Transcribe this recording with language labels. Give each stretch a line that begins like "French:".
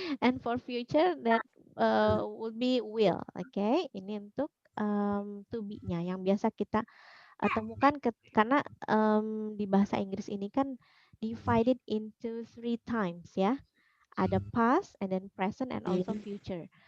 English: And for future, that would be will.
Indonesian: Okay, ini untuk to be-nya yang biasa kita temukan karena di bahasa Inggris ini kan
English: divided into 3 times
Indonesian: ya.
English: Ada past, and then present, and also future.